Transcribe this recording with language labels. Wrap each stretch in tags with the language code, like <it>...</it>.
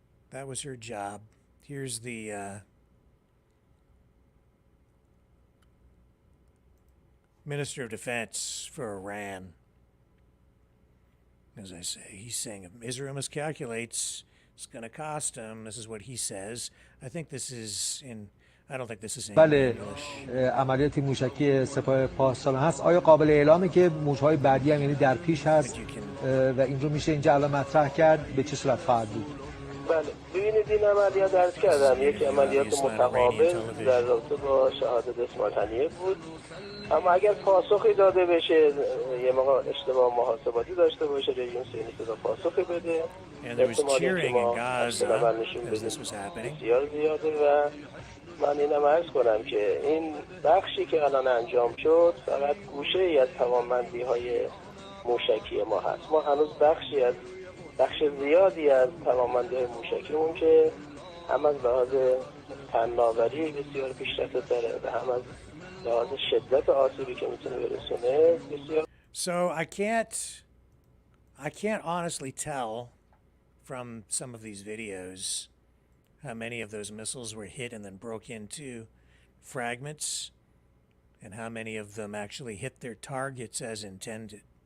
<en>That was her job. Here's the Minister of Defense for Iran. As I say, he's saying if Israel miscalculates, it's going to cost him. This is what he says. I think this is in, I don't think this is in</en> <fa>بله</fa> <en>English.</en> <fa>عملیات موشکی سپاه پاسداران هست. آیا قابل اعلامه که موش‌های بعدی هم یعنی در پیش هست و این رو میشه اینجا الان مطرح کرد؟ به چه صورت خواهد بود؟ بله ببینید این عملیات درس کردم یک عملیات متقابل در رابطه با شهادت اسماعیل هنیه بود. اما اگر پاسخی داده بشه یه موقع اشتباه محاسباتی داشته باشه رژیم صهیونیستی پاسخی بده احتمالی که ما عمل نشون بدیم بسیار زیاده و من اینم عرض کنم که این بخشی که الان انجام شد فقط گوشه ای از توانمندی های موشکی ما هست. ما هنوز بخش زیادی از توانمندی های موشکیمون که هم از لحاظ فناوری بسیار پیشرفته داره و هم از لحاظ شدت آسیبی که میتونه برسونه بسیار.</fa> <en>So I can't honestly tell from some of these videos how many of those missiles were hit and then broke into fragments and how many of them actually hit their targets as intended.</en>